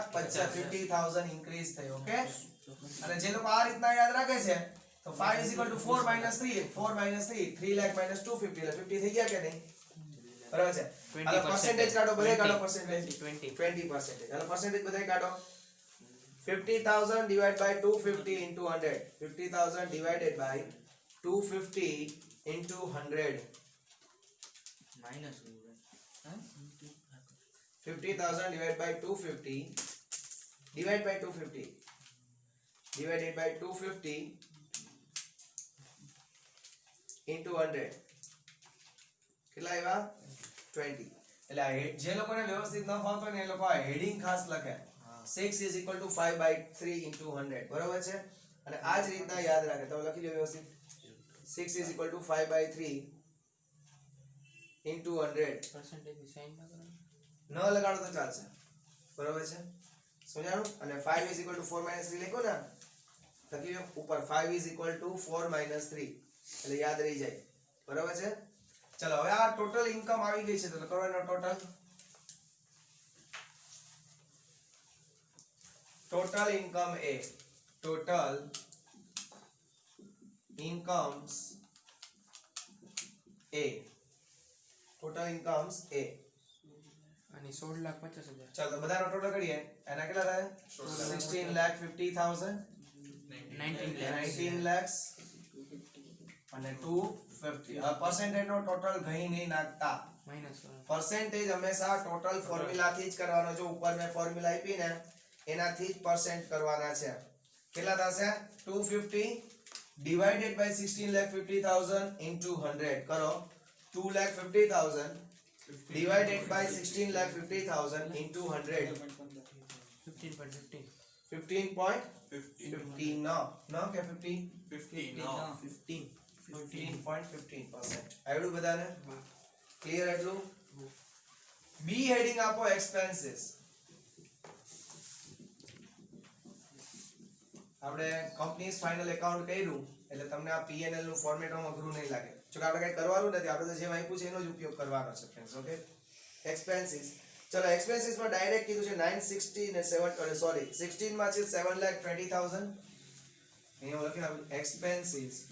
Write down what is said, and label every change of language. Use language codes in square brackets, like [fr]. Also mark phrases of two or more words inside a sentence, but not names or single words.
[gu] 50,000 ઇન્ક્રીઝ થઈ. ઓકે, અને જે લોકો આ રીતના યાદ રાખે છે તો 5 = 4 - 3, 4 - 3, 3 lakh - 250 એટલે 50 થઈ ગયા કે નહીં? બરાબર છે. હાલો પર્સન્ટેજ કાઢો, બધાય કાઢો પર્સન્ટેજ. 20%. હાલો પર્સન્ટેજ બધાય કાઢો. 50,000 / 250 into 100. [en] 50,000 divided by 250 into 100. minus 50,000 divided by 250 divided by 250 divided by 250 into 100. [gu] કેટલા આવ્યા 20 એટલે આ જે લોકોને વ્યવસ્થિત ન ફાવતો હોય ને એ લોકો આ હેડિંગ ખાસ લખે [en] 6 is equal to 5/3 into 100 [gu] બરોબર છે અને આ જ રીતના યાદ રાખે તમે લખી લો વ્યવસ્થિત [en] 6 is equal to 5/3 into 100 [gu] percentage ની સાઈન ના કરવાનું ન લગાડો તો ચાલશે બરોબર છે સમજાણું અને [en] 5 is equal to 4 minus 3 [gu] લખો ને લખી લો ઉપર [en] 5 is equal to 4 minus 3 [gu] એટલે યાદ રહી જાય બરોબર છે ચલો હવે આ [en] total income [gu] આવી ગઈ છે તો કરો એનો [en] total income [gu] એ [en] total incomes A total incomes A [gu] અને 16,50,000 ચાલો તો બધાનો ટોટલ કરીએ એના કેટલા થાય 16,50,000 19 lakhs અને 250 આ percentage નો ટોટલ ગઈ નહીં નાખતા માઈનસ કરવાનું percentage હંમેશા [en] total formula [gu] થી જ કરવાનો જો ઉપર મેં ફોર્મ્યુલા આપી ને એનાથી જ percent કરવાના છે કેટલા થશે [en] 250 divided by 16,50,000 into 100 [gu] करो [en] 2,50,000 divided by 16,50,000 into 100 [gu] 15.15 15.15 no क्या 15 15.15% આવડું બધાને ક્લિયર એટલું બી હેડિંગ આપો એક્સપેન્સીસ આપણે કંપનીઝ ફાઇનલ એકાઉન્ટ કર્યું એટલે તમને આ પીએનએલ નું ફોર્મેટ માં અઘરું નહીં લાગે જો કે આપણે કઈ કરવાનું નથી આપણે તો જે આપ્યું છે એનો જ ઉપયોગ કરવાનો છે [en] friends okay expenses [gu] ચલો એક્સપેન્સીસ માં ડાયરેક્ટ કીધું છે 960 ને 7 સોરી 16 માં છે 7,20,000 અહીંયા લખી નાખું એક્સપેન્સીસ